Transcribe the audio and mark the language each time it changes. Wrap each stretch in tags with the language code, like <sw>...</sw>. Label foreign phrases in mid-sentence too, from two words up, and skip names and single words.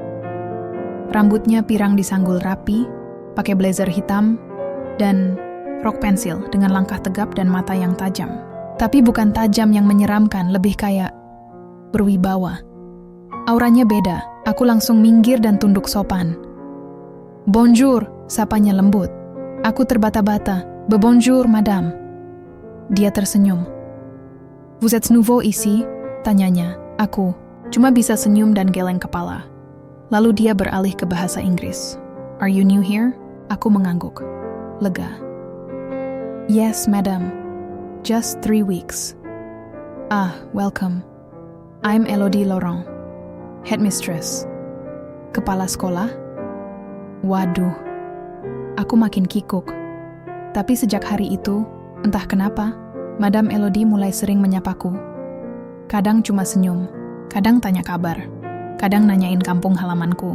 <id>Rambutnya pirang disanggul rapi, pakai blazer hitam, dan rok pensil dengan langkah tegap dan mata yang tajam. Tapi bukan tajam yang menyeramkan, lebih kayak berwibawa. Auranya beda, aku langsung minggir dan tunduk sopan. Bonjour, sapanya lembut. Aku terbata-bata,</id> <fr>bonjour madame.</fr> <id>Dia tersenyum.</id> <fr>Vous êtes nouveau ici?</fr> <id>Tanyanya. Aku cuma bisa senyum dan geleng kepala. Lalu dia beralih ke bahasa Inggris.</id> <en>Are you new here?</en> <id>Aku mengangguk. Lega.</id> <en>Yes, madam. Just 3 weeks. Ah, welcome. I'm Elodie Laurent, headmistress.</en> <id>Kepala sekolah? Waduh, aku makin kikuk. Tapi sejak hari itu, entah kenapa, Madame Elodie mulai sering menyapaku. Kadang cuma senyum, kadang tanya kabar, kadang nanyain kampung halamanku.</id>